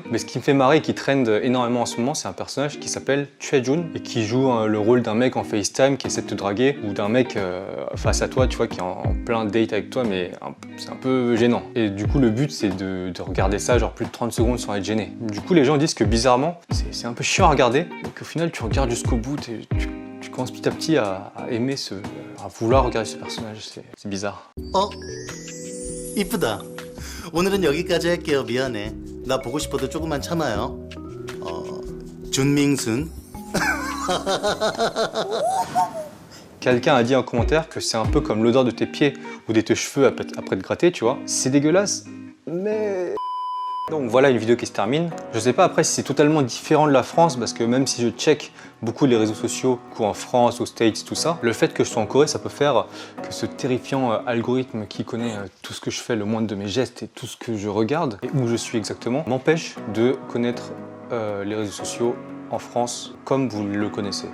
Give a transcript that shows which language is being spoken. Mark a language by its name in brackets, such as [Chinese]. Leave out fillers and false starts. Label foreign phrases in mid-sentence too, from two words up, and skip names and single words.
[French] Mais ce qui me fait marrer et qui trend énormément en ce moment, c'est un personnage qui s'appelle Choi-Jun et qui joue le rôle d'un mec en FaceTime qui essaie de te draguer ou d'un mec face à toi, tu vois, qui est en plein date avec toi, mais c'est un peu gênant. Et du coup, le but, c'est de regarder ça genre plus de 30 secondes sans être gêné. Du coup, les gens disent que bizarrement, c'est un peu chiant à regarder, et qu'au final, tu regardes jusqu'au bout, tu commences petit à petit à aimer à vouloir regarder ce personnage. C'est bizarre. [Korean] 어? 이쁘다. 오늘은 여기까지 할게요. 미안해. 나 보고 싶어도 조금만 참아요. 준밍순. [French] Quelqu'un a dit en commentaire que c'est un peu comme l'odeur de tes pieds ou de tes cheveux après te gratter, tu vois. C'est dégueulasse, mais... Donc voilà une vidéo qui se termine. Je sais pas après si c'est totalement différent de la France parce que même si je check beaucoup les réseaux sociaux, en France, aux States, tout ça, le fait que je sois en Corée, ça peut faire que ce terrifiant algorithme qui connaît tout ce que je fais, le moindre de mes gestes et tout ce que je regarde et où je suis exactement, m'empêche de connaître les réseaux sociaux en France comme vous le connaissez.